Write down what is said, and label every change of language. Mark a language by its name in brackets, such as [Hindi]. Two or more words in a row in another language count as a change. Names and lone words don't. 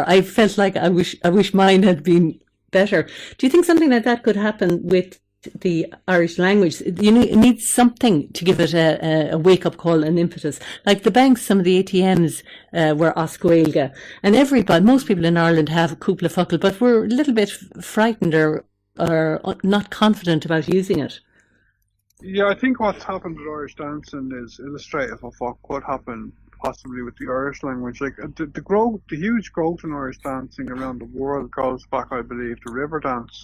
[English] I felt like I wish mine had been better. Do you think something like that could happen with the Irish language? You need something to give it a wake-up call, an impetus. Like the banks, some of the ATMs were [Irish] as Gaeilge, [English] and most people in Ireland have a [Irish] cúpla focal, [English] but we're a little bit frightened or not confident about using it. Yeah, I think what's happened with Irish dancing is illustrative of what could happen possibly with the Irish language. Like the huge growth in Irish dancing around the world goes back, I believe, to river dance.